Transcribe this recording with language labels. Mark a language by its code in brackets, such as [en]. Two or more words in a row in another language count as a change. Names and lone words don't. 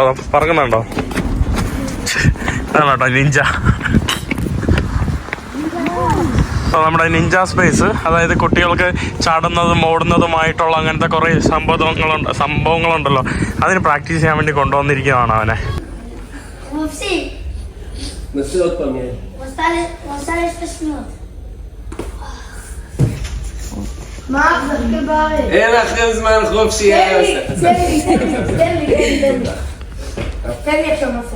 [ml] പറക്കുന്നുണ്ടോ? അതാണ് കേട്ടോ നിഞ്ച. നമ്മുടെ നിഞ്ച സ്പേസ്, അതായത് കുട്ടികൾക്ക് ചാടുന്നതും ഓടുന്നതുമായിട്ടുള്ള അങ്ങനത്തെ കുറെ സംഭവങ്ങളുണ്ടല്ലോ, അതിന് പ്രാക്ടീസ് ചെയ്യാൻ വേണ്ടി കൊണ്ടുവന്നിരിക്കുകയാണ് അവനെ. [he] הוא מפסיק. נעשה עוד פעם. הוא עשה ל10 שניות. מה? זה בארץ. אין לכם זמן חופשי. תן לי עכשיו מפסיק.